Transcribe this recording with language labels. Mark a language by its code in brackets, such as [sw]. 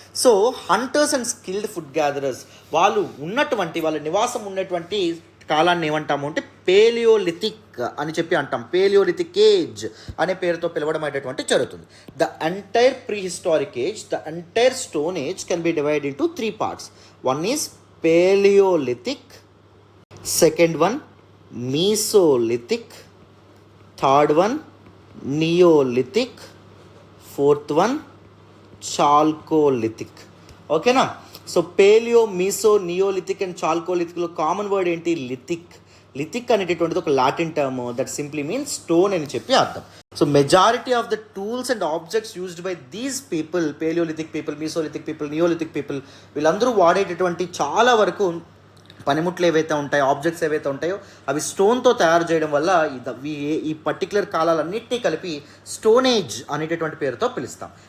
[te] So hunters and skilled food gatherers వాళ్ళ నివాసం ఉన్నటువంటి కాలాన్ని ఏమంటాము అంటే పేలియోలిథిక్ అని చెప్పి అంటాం. పేలియోలిథిక్ ఏజ్ అనే పేరుతో పిలవడం అనేటువంటి జరుగుతుంది. [en] The entire prehistoric age, the entire stone age can be divide into 3 parts. One is Paleolithic, second one Mesolithic, third one Neolithic, fourth one Chalcolithic. [te] ఓకేనా? [en] So paleo, meso, neolithic and చాల్కోలిథిక్లో common word ఏంటి? Lithic. [te] Lithic అనేటటువంటిది ఒక Latin term [en] that simply means stone [te] అని చెప్పి అర్థం. [en] so majority of the tools and objects used by these people, paleolithic people, mesolithic people, neolithic people, [te] వీళ్ళందరూ వాడేటటువంటి చాలా వరకు పనిముట్లు ఏవైతే ఉంటాయో, ఆబ్జెక్ట్స్ ఏవైతే ఉంటాయో అవి స్టోన్తో తయారు చేయడం వల్ల ఈ పర్టికులర్ కాలాలన్నింటినీ కలిపి స్టోన్ ఏజ్ అనేటటువంటి పేరుతో పిలుస్తాం.